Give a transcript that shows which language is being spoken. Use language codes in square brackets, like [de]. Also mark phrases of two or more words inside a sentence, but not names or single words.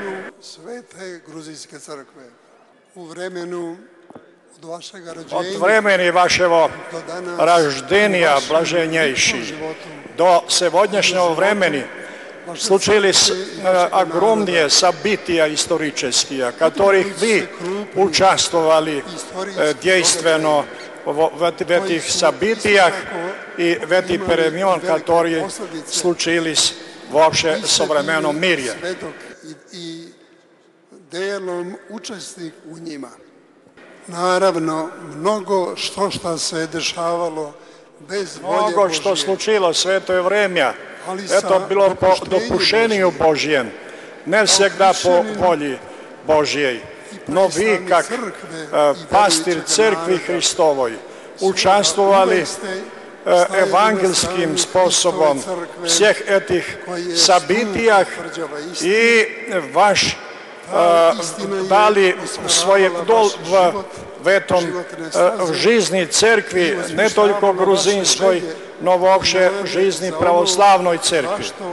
[ru] От времени вашего рождения, блаженнейший, до сегодняшнего времени случились огромные события исторические, в которых вы участвовали действенно в этих событиях и в этих переменах, которые случились вообще в современном мире. [sr] Naravno, mnogo što se dešavalo bez volje [ru] Много что случилось в это время, это было по допущению Божьему, не всегда по воле Божьей. Но вы, как пастырь Церкви Христовой, участвовали евангельским способом в всех этих событиях и ваш дали свой вдол в этом в жизни церкви, не только грузинской, но вообще в жизни православной церкви.